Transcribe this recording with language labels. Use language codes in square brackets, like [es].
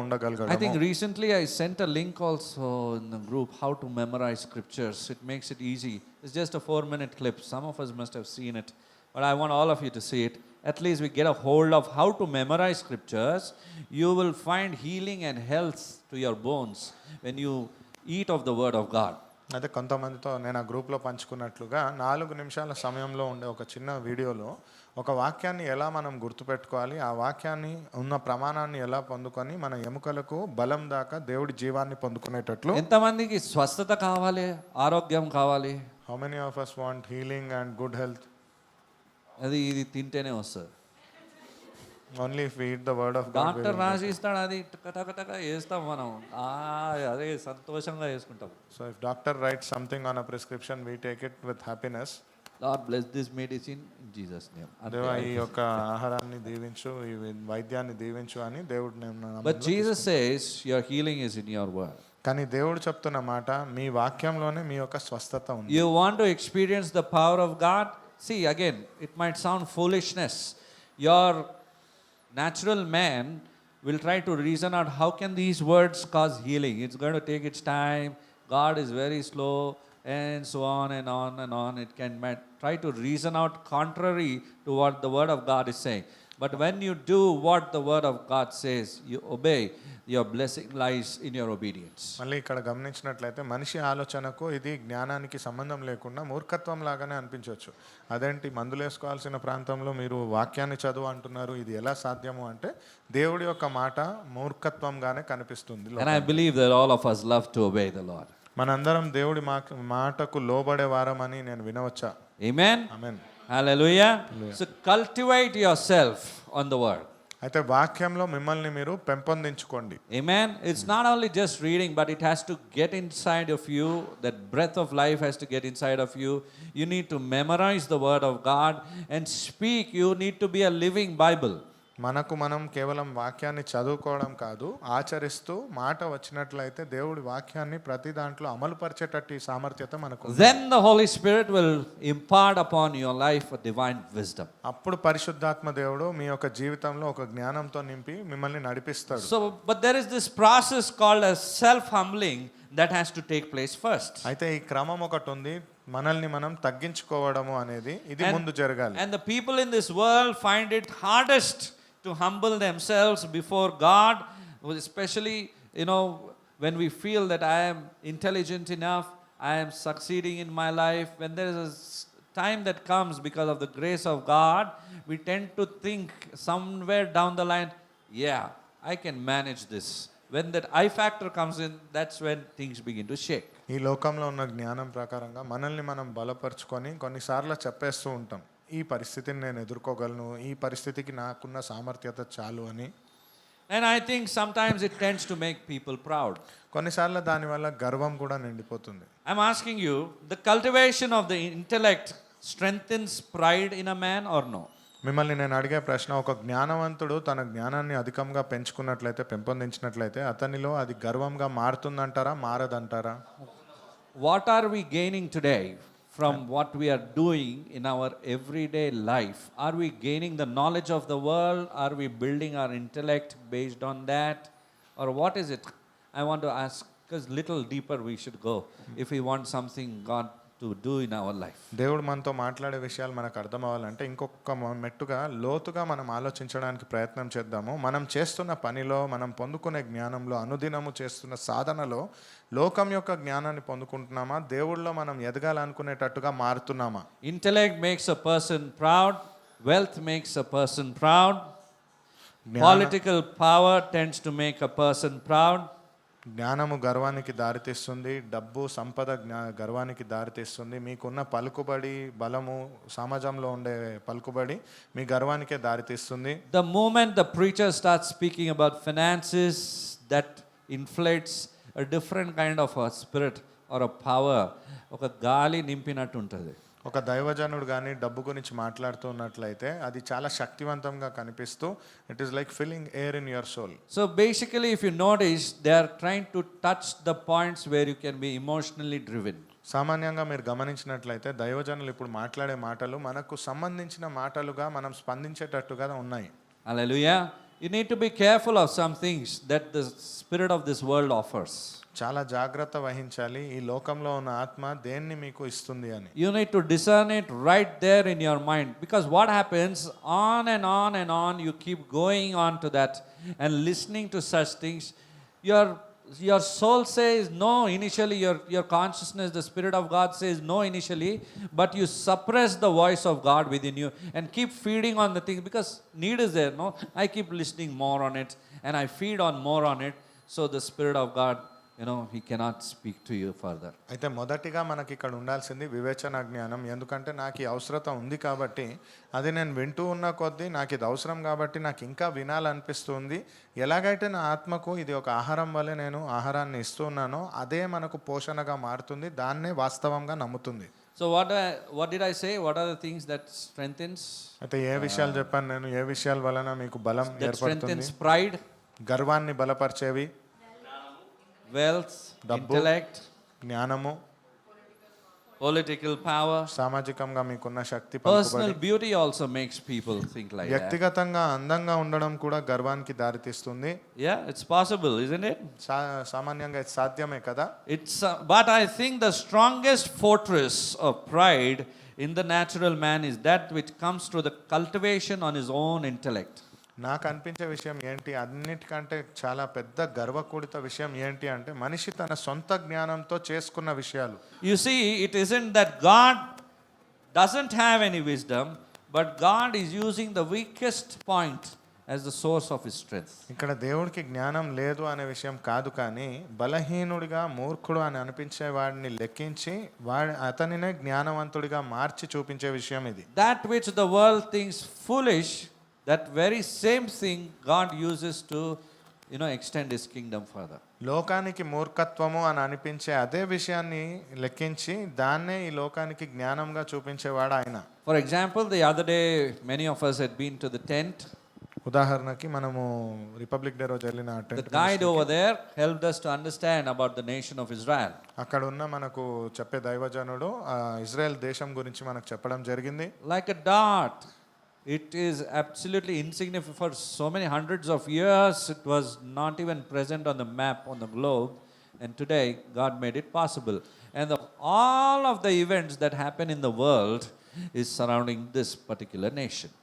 [en] I think [te] ఉండగలగడం. [en] recently I sent a link also in the group how to memorize scriptures. It makes it easy. It's just a 4-minute clip. Some of us must have seen it, but I want all of you to see it. At least we get a hold of how to memorize scriptures. You will find healing and health to your bones when you eat of the word of God. [te] అయితే కొంతమందితో నేను ఆ గ్రూప్లో పంచుకున్నట్లుగా 4 నిమిషాల సమయంలో ఉండే ఒక చిన్న వీడియోలో ఒక వాక్యాన్ని ఎలా మనం గుర్తుపెట్టుకోవాలి, ఆ వాక్యాన్ని ఉన్న ప్రమాణాన్ని ఎలా పొందుకొని మన ఎముకలకు బలం దాకా దేవుడి జీవాన్ని పొందుకునేటట్లు. ఎంతమందికి స్వస్థత కావాలి, ఆరోగ్యం కావాలి? [en] How many of us want healing and good health? [te] అది ఇది తింటేనే వస్తుంది. [en] Only if we eat the word of God. we [te] doctor [en] will [te] రాసి ఇస్తాడు, అది టక వేస్తాం మనం. అదే సంతోషంగా వేసుకుంటాం. [en] So if doctor writes something on a prescription, we take it with happiness. Lord, bless this medicine in Jesus' name. [te] దేవా ఈ యొక్క ఆహారాన్ని దీవించు, ఈ వైద్యాన్ని దీవించు అని దేవుడు నేను [en] But Jesus says, your healing is in your word. [te] కానీ దేవుడు చెప్తున్న మాట మీ వాక్యంలోనే మీ యొక్క స్వస్థత ఉంది. [en] You want to experience the power of God? See, again, it might sound foolishness. Your natural man will try to reason out how can these words cause healing. It's going to take its time. God is very slow, and so on and on and on. It might try to reason out contrary to what the word of God is saying. But when you do what the word of God says, you obey, your blessing lies in your obedience. [te] మళ్ళీ ఇక్కడ గమనించినట్లయితే మనిషి ఆలోచనకు ఇది జ్ఞానానికి సంబంధం లేకుండా మూర్ఖత్వం లాగానే అనిపించవచ్చు. అదేంటి మందులు వేసుకోవాల్సిన ప్రాంతంలో మీరు వాక్యాన్ని చదువు అంటున్నారు, ఇది ఎలా సాధ్యము అంటే దేవుడి యొక్క మాట మూర్ఖత్వంగానే కనిపిస్తుంది. [en] And I believe that all of us love to obey the Lord. [te] మనందరం దేవుడి మాటకు లోబడే వారమని నేను వినవచ్చా? [en] Amen? [te] Amen. [en] Hallelujah. So cultivate yourself on the word. [te] అయితే వాక్యంలో మిమ్మల్ని మీరు పెంపొందించుకోండి. [en] Amen. It's not only just reading, but it has to get inside of you. That breath of life has to get inside of you. You need to memorize the word of God and speak. You need to be a living Bible. [te] మనం కేవలం వాక్యాన్ని చదువుకోవడం కాదు, ఆచరిస్తూ మాట వచ్చినట్లయితే దేవుడి వాక్యాన్ని ప్రతి దాంట్లో అమలుపరిచేటట్టు ఈ సామర్థ్యత మనకు ఉంది. [en] Then the Holy Spirit will impart upon your life a divine wisdom. [te] అప్పుడు పరిశుద్ధాత్మ దేవుడు మీ యొక్క జీవితంలో ఒక జ్ఞానంతో నింపి మిమ్మల్ని నడిపిస్తాడు. [en] So, but there is this process called as self-humbling that has to take place first. [te] అయితే ఈ క్రమం ఒకటి ఉంది, మనల్ని మనం తగ్గించుకోవడము అనేది ఇది ముందు జరగాలి. [en] And the people in this world find it hardest to humble themselves before God, especially, when we feel that I am intelligent enough, I am succeeding in my life. When there is a time that comes because of the grace of God, we tend to think somewhere down the line, yeah, I can manage this. When that I factor comes in, that's when things begin to shake. [te] ఈ లోకంలో ఉన్న జ్ఞానం ప్రకారంగా మనల్ని మనం బలపరుచుకొని కొన్నిసార్లు చెప్పేస్తూ ఉంటాం, ఈ పరిస్థితిని నేను ఎదుర్కోగలను, ఈ పరిస్థితికి నాకున్న సామర్థ్యత చాలు అని. [en] And I think sometimes it tends to make people proud. [te] కొన్నిసార్లు దానివల్ల గర్వం కూడా నిండిపోతుంది. [en] I'm asking you, the cultivation of the intellect strengthens pride in a man or no? [te] మిమ్మల్ని నేను అడిగే ప్రశ్న, ఒక జ్ఞానవంతుడు తన జ్ఞానాన్ని అధికంగా పెంపొందించినట్లయితే అతనిలో అది గర్వంగా మారుతుందంటారా, మారదంటారా? [en] What are we gaining today from what we are doing in our everyday life? Are we gaining the knowledge of the world? Are we building our intellect based on that? Or what is it? I want to ask, because little deeper we should go if we want something God to do in our life. [te] దేవుడు మనతో మాట్లాడే విషయాలు మనకు అర్థం అవ్వాలంటే ఇంకొక మెట్టుగా లోతుగా మనం ఆలోచించడానికి ప్రయత్నం చేద్దాము. మనం చేస్తున్న పనిలో, మనం పొందుకునే జ్ఞానంలో, అనుదినము చేస్తున్న సాధనలో లోకం యొక్క జ్ఞానాన్ని పొందుకుంటున్నామా, దేవుళ్ళలో మనం ఎదగాలనుకునేటట్టుగా మారుతున్నామా? [en] Intellect makes a person proud, wealth makes a person proud, political power tends to make a person proud. [te] జ్ఞానము గర్వానికి దారితీస్తుంది, డబ్బు సంపద గర్వానికి దారితీస్తుంది. మీకున్న పలుకుబడి, బలము, సమాజంలో ఉండే పలుకుబడి మీ గర్వానికే దారితీస్తుంది. [en] The moment the preacher starts speaking about finances, that inflates a different kind of a spirit or a power. [te] ఒక గాలి నింపినట్టు ఉంటుంది. ఒక దైవజనుడు కానీ డబ్బు గురించి మాట్లాడుతూ ఉన్నట్లయితే అది చాలా శక్తివంతంగా కనిపిస్తూ [en] It is like filling air in your soul. So basically, if you notice, they are trying to touch the points where you can be emotionally driven. [te] సామాన్యంగా మీరు గమనించినట్లయితే దైవజనులు ఇప్పుడు మాట్లాడే మాటలు మనకు సంబంధించిన మాటలుగా మనం స్పందించేటట్టుగా ఉన్నాయి. [en] Hallelujah. You need to be careful of some things that the spirit of this world offers. [te] చాలా జాగ్రత్త వహించాలి, ఈ లోకంలో ఉన్న ఆత్మ దేన్ని మీకు ఇస్తుంది అని. [en] You need to discern it right there in your mind, because what happens on and on and on, you keep going on to that and listening to such things. Your soul says no initially, your consciousness, the Spirit of God says no initially, but you suppress the voice of God within you and keep feeding on the thing because need is there. No, I keep listening more on it and I feed on more on it, so the Spirit of God, he cannot speak to you further. [te] అయితే మొదటిగా మనకి ఇక్కడ ఉండాల్సింది వివేచన జ్ఞానం. ఎందుకంటే నాకు ఈ అవసరత ఉంది కాబట్టి అది నేను వింటూ ఉన్న కొద్దీ నాకు ఇది అవసరం కాబట్టి నాకు ఇంకా వినాలనిపిస్తుంది. ఎలాగైతే నా ఆత్మకు ఇది ఒక ఆహారం వల్లే నేను ఆహారాన్ని ఇస్తూ ఉన్నానో అదే మనకు పోషణగా మారుతుంది, దాన్నే వాస్తవంగా నమ్ముతుంది. [en] So what did I say? What are the things that strengthens? [te] అయితే ఏ విషయాలు చెప్పాను నేను, ఏ విషయాల వలన మీకు బలం [en] That [te] ఏర్పడుతుంది? [en] strengthens pride, [te] గర్వాన్ని బలపరిచేవి [en] wealth, [te] Dabbu. [en] intellect, [te] జ్ఞానము, [en] political power. [te] సామాజికంగా మీకున్న శక్తి, [en] Personal [te] పలుకుబడి. [en] beauty also makes people think like that. [te] వ్యక్తిగతంగా అందంగా ఉండడం కూడా గర్వానికి దారితీస్తుంది. [en] Yeah, it's possible, isn't it? [te] సామాన్యంగా ఇది సాధ్యమే కదా. [en] But I think the strongest fortress of pride in the natural man is that which comes through the cultivation on his own intellect. [te] నాకు అనిపించే విషయం ఏంటి, అన్నిటికంటే చాలా పెద్ద గర్వకూడిత విషయం ఏంటి అంటే మనిషి తన సొంత జ్ఞానంతో చేసుకున్న విషయాలు. [en] You see, it isn't that God doesn't have any wisdom, but God is using the weakest point as the source of his strength. [te] ఇక్కడ దేవుడికి జ్ఞానం లేదు అనే విషయం కాదు, కానీ బలహీనుడిగా మూర్ఖుడు అని అనిపించే వాడిని లెక్కించి అతనినే జ్ఞానవంతుడిగా మార్చి చూపించే విషయం ఇది. [en] That which the world thinks foolish, that very same thing God uses to, extend his kingdom further. [te] లోకానికి మూర్ఖత్వము అని అనిపించే అదే విషయాన్ని లెక్కించి దాన్నే ఈ లోకానికి జ్ఞానంగా చూపించేవాడు ఆయన. [en] For example, the other day, many of us had been to the tent. [te] ఉదాహరణకి మనము రిపబ్లిక్ డే రోజు వెళ్ళిన [en] The guide over there helped us to understand about the nation of Israel. [te] అక్కడ ఉన్న మనకు చెప్పే దైవజనుడు ఇజ్రాయెల్ దేశం గురించి మనకు చెప్పడం జరిగింది. [en] Like a dot, it is absolutely insignificant. For so many hundreds of years, it was not even present on the map on the globe, and today God made it possible. And all of the events that happen in the world is surrounding this particular nation.